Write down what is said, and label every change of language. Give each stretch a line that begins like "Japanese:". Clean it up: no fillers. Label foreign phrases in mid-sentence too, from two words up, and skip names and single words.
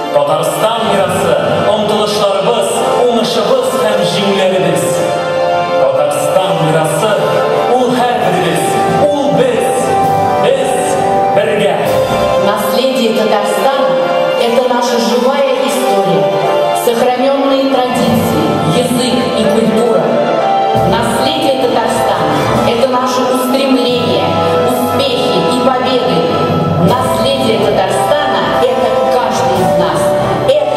Tatar: Татарстан мирасы, омтылышларыбыз, уңышыбыз һәм җиңүләребез. Татарстан мирасы, ул һәрберебез, ул без бергә.
Russian: Наследие Татарстана – это наша живая история, сохраненные традиции, язык и культура. Наследие Татарстана – это наши устремления, успехи и победы. Наследие Татарстана – это каждый из нас.